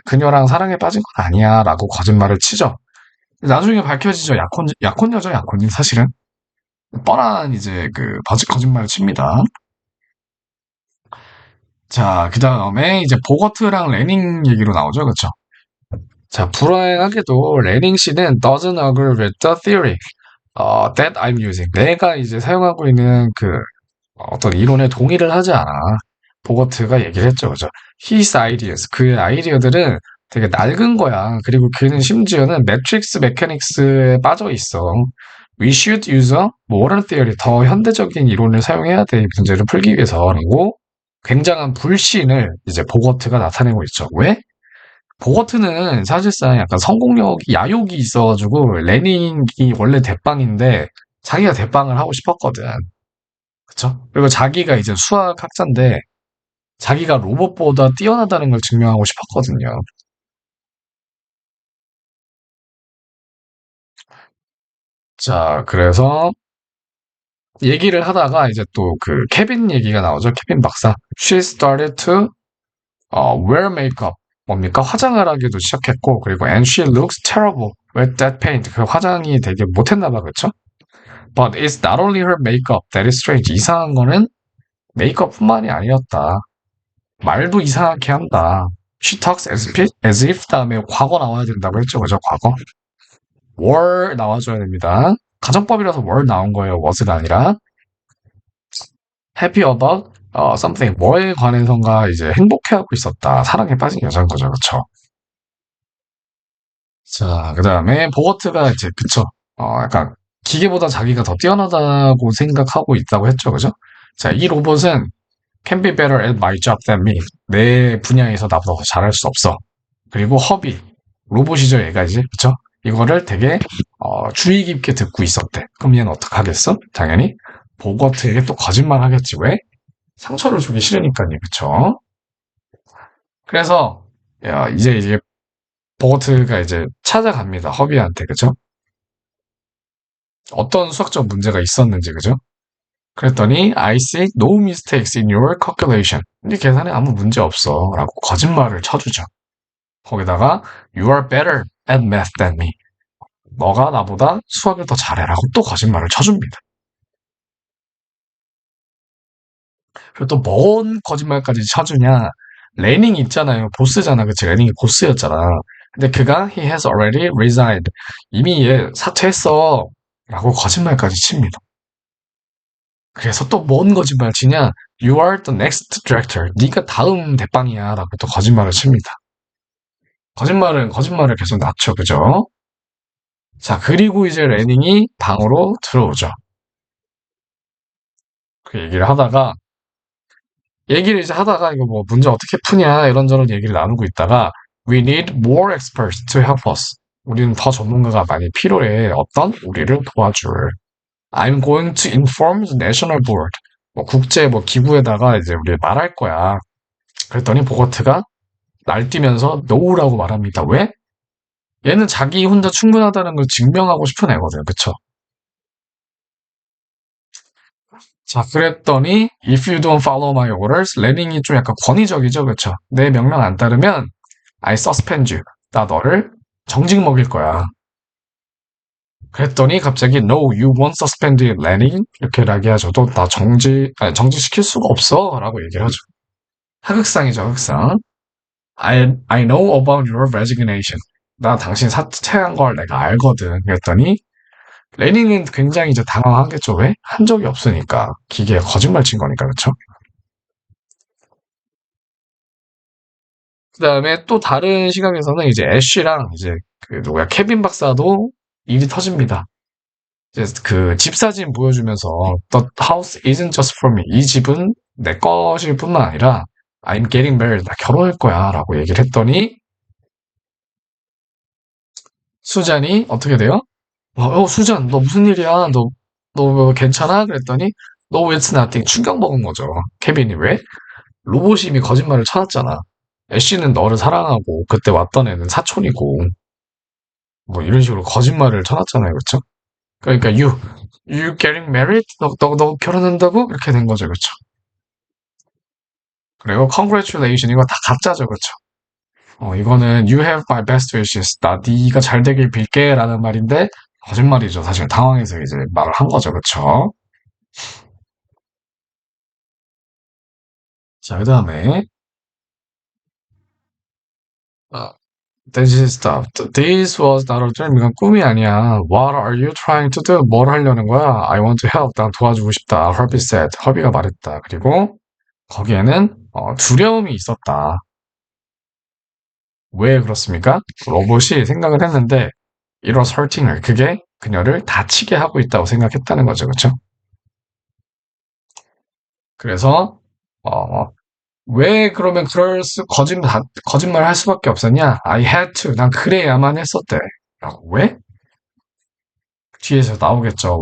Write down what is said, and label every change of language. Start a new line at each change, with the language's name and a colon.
Korean: 그녀랑 사랑에 빠진 건 아니야. 라고 거짓말을 치죠. 나중에 밝혀지죠. 약혼녀죠, 약혼님, 사실은. 뻔한 이제 거짓말을 칩니다. 자, 그 다음에 이제 보거트랑 레닝 얘기로 나오죠. 그쵸? 자, 불행하게도 레닝 씨는
English: doesn't agree with the theory that I'm using.
Korean: 내가 이제 사용하고 있는 어떤 이론에 동의를 하지 않아. 보거트가 얘기를 했죠. 그죠?
English: His ideas.
Korean: 그의 아이디어들은 되게 낡은 거야. 그리고 그는 심지어는 매트릭스 메카닉스에 빠져 있어.
English: We should use a modern theory.
Korean: 더 현대적인 이론을 사용해야 돼. 이 문제를 풀기 위해서라고 굉장한 불신을 이제 보거트가 나타내고 있죠. 왜? 보거트는 사실상 약간 성공력이 야욕이 있어가지고 레닝이 원래 대빵인데 자기가 대빵을 하고 싶었거든. 그쵸? 그리고 자기가 이제 수학학자인데 자기가 로봇보다 뛰어나다는 걸 증명하고 싶었거든요. 자, 그래서 얘기를 하다가 이제 또 케빈 얘기가 나오죠. 케빈 박사.
English: She started to wear makeup.
Korean: 뭡니까? 화장을 하기도 시작했고, 그리고
English: and she looks terrible with that paint.
Korean: 그 화장이 되게 못했나 봐, 그쵸?
English: But it's not only her makeup that is strange.
Korean: 이상한 거는 메이크업뿐만이 아니었다. 말도 이상하게 한다.
English: She talks as if
Korean: 다음에 과거 나와야 된다고 했죠, 그죠? 과거. were 나와줘야 됩니다. 가정법이라서 were 나온 거예요. was가 아니라.
English: happy about something.
Korean: 뭐에 관해선가 이제 행복해하고 있었다. 사랑에 빠진 여자인 거죠, 그쵸? 자, 그 다음에 보거트가 이제 그쵸? 약간 기계보다 자기가 더 뛰어나다고 생각하고 있다고 했죠, 그죠? 자, 이 로봇은
English: can be better at my job than me.
Korean: 내 분야에서 나보다 더 잘할 수 없어. 그리고 허비, 로봇이죠, 얘가 이제, 그쵸? 이거를 되게 주의 깊게 듣고 있었대. 그럼 얘는 어떡하겠어? 당연히 보거트에게 또 거짓말 하겠지. 왜? 상처를 주기 싫으니까요. 그쵸? 그래서 야, 이제 보거트가 이제 찾아갑니다. 허비한테. 그죠? 어떤 수학적 문제가 있었는지. 그죠? 그랬더니
English: I see no mistakes in your calculation.
Korean: 네 계산에 아무 문제 없어. 라고 거짓말을 쳐주죠. 거기다가
English: you are better at math than me.
Korean: 너가 나보다 수학을 더 잘해라고 또 거짓말을 쳐줍니다. 그리고 또 뭔 거짓말까지 쳐주냐? 레닝 있잖아요. 보스잖아. 그치? 레닝이 보스였잖아. 근데 그가
English: he has already resigned.
Korean: 이미 얘 사퇴했어. 라고 거짓말까지 칩니다. 그래서 또 뭔 거짓말 치냐?
English: You are the next director.
Korean: 네가 다음 대빵이야. 라고 또 거짓말을 칩니다. 거짓말은 거짓말을 계속 낮춰. 그죠? 자, 그리고 이제 레닝이 방으로 들어오죠. 그 얘기를 이제 하다가 이거 뭐 문제 어떻게 푸냐 이런저런 얘기를 나누고 있다가
English: We need more experts to help us.
Korean: 우리는 더 전문가가 많이 필요해. 어떤? 우리를 도와줄.
English: I'm going to inform the national board.
Korean: 뭐 국제 뭐 기구에다가 이제 우리 말할 거야. 그랬더니 보거트가 날뛰면서 no라고 말합니다. 왜? 얘는 자기 혼자 충분하다는 걸 증명하고 싶은 애거든. 그쵸? 자, 그랬더니
English: if you don't follow my orders,
Korean: 레닝이 좀 약간 권위적이죠. 그쵸? 내 명령 안 따르면
English: I suspend you.
Korean: 나 너를 정직 먹일 거야. 그랬더니 갑자기
English: No, you won't suspend Lenny
Korean: 이렇게 이야기하죠. 또 나 정직시킬 수가 없어 라고 얘기를 하죠. 하극상이죠, 하극상.
English: I know about your resignation.
Korean: 나 당신 사퇴한 걸 내가 알거든. 그랬더니 레닝은 굉장히 이제 당황하겠죠. 왜? 한 적이 없으니까. 기계에 거짓말 친 거니까, 그렇죠? 그 다음에 또 다른 시각에서는 이제 애쉬랑 이제 그 누구야 케빈 박사도 일이 터집니다. 이제 그 집 사진 보여주면서
English: The house isn't just for me.
Korean: 이 집은 내 것일 뿐만 아니라
English: I'm getting married.
Korean: 나 결혼할 거야 라고 얘기를 했더니 수잔이 어떻게 돼요? 수잔 너 무슨 일이야? 너 괜찮아? 그랬더니
English: No, it's nothing.
Korean: 충격 먹은 거죠. 케빈이 왜? 로봇이 이미 거짓말을 쳐놨잖아. 애쉬는 너를 사랑하고 그때 왔던 애는 사촌이고 뭐 이런 식으로 거짓말을 쳐놨잖아요. 그렇죠? 그러니까
English: you getting married?
Korean: 너 결혼한다고? 이렇게 된 거죠. 그렇죠? 그리고 congratulation 이거 다 가짜죠. 그렇죠? 이거는
English: you have my best wishes.
Korean: 나 네가 잘 되길 빌게라는 말인데 거짓말이죠. 사실 당황해서 이제 말을 한 거죠. 그렇죠? 자, 그다음에 어,
English: This is stuff. This was not a dream.
Korean: 이건 꿈이 아니야.
English: What are you trying to do?
Korean: 뭘 하려는 거야?
English: I want to help.
Korean: 난 도와주고 싶다.
English: Herbie said.
Korean: 허비가 말했다. 그리고 거기에는 두려움이 있었다. 왜 그렇습니까? 로봇이 생각을 했는데
English: it was hurting her.
Korean: 그게 그녀를 다치게 하고 있다고 생각했다는 거죠. 그렇죠? 그래서 어, 왜 그러면 거짓말 할 수밖에 없었냐?
English: I had to.
Korean: 난 그래야만 했었대. 라고. 왜? 뒤에서 나오겠죠.